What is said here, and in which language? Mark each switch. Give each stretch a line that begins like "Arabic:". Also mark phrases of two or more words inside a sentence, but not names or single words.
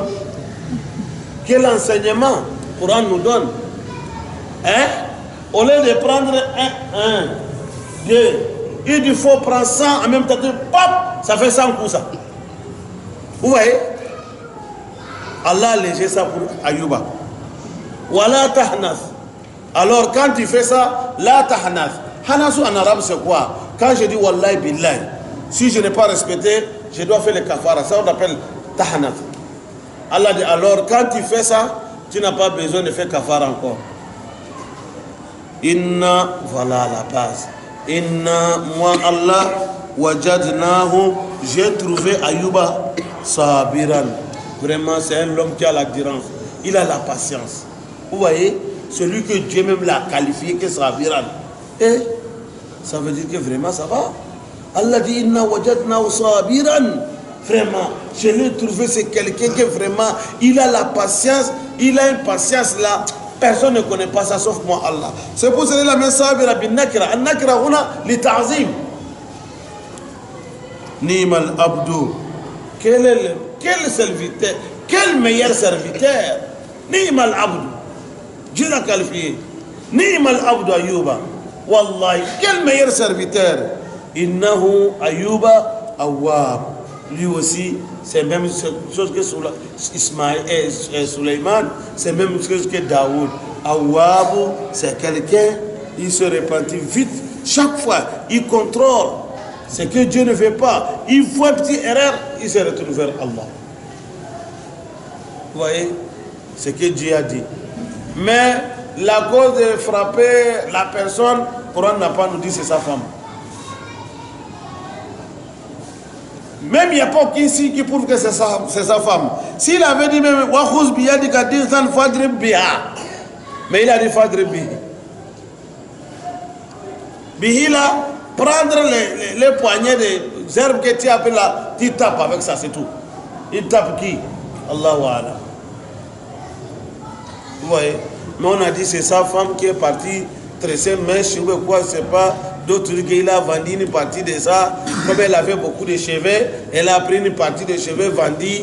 French: Quel enseignement le Coran nous donne? Hein? Au lieu de prendre un, deux, il faut prendre 100 en même temps, pop, ça fait 100 coups ça. Vous voyez? Allah a léger ça pour Ayuba.
Arabic: ولا تحنث.
French: Alors quand tu fais ça,
Arabic: لا تحنث.
French: Hanasu en arabe c'est quoi? Quand je dis
Arabic: والله بالله,
French: si je n'ai pas respecté, je dois faire le kafara. Ça on appelle tahnath. Allah dit alors quand tu fais ça, tu n'as pas besoin de faire kafara encore. Inna, voilà la base. Inna, moi Allah, wajadnahu, j'ai trouvé Ayuba sabiran. Vraiment, c'est un homme qui a l'endurance. Il a la patience. Vous voyez, celui que Dieu même l'a qualifié que sabiran. Et ça veut dire que vraiment ça va. Allah dit
Arabic: إنا وجدناه صابرا.
French: Vraiment, je l'ai trouvé, c'est quelqu'un qui vraiment, il a la patience, il a une patience là. Personne ne connaît pas ça sauf moi Allah. C'est pour cela la même
Arabic: صابرا بالنكرة. النكرة هنا للتعظيم. نعم العبد.
French: Quel serviteur, quel meilleur serviteur.
Arabic: نعم العبد.
French: Dieu l'a qualifié.
Arabic: نعم العبد أيوب. والله,
French: quel meilleur serviteur.
Arabic: إنه أيوب أواب.
French: Lui aussi, c'est la même chose que Ismaël et Suleiman, c'est la même chose que Daoud. Awwab, c'est quelqu'un, il se repentit vite. Chaque fois, il contrôle ce que Dieu ne veut pas. Il voit une petite erreur, il se retourne vers Allah. Vous voyez ce que Dieu a dit. Mais la cause de frapper la personne, le Coran n'a pas nous dit c'est sa femme. Même il n'y a pas ici qui prouve que c'est sa femme. S'il avait dit même
Arabic: وخذ بيدك ضغثا فاضرب بها.
French: Mais il a dit
Arabic: فاضرب به.
French: Bihi là, prendre les poignées des herbes que tu appelles là, tu tapes avec ça, c'est tout. Il tape qui?
Arabic: الله أعلم.
French: Vous voyez? Mais on a dit c'est sa femme qui est partie tresser mèche ou quoi, c'est pas. D'autres qu'il a vendu une partie de ça. Comme elle avait beaucoup de cheveux, elle a pris une partie de cheveux vendue.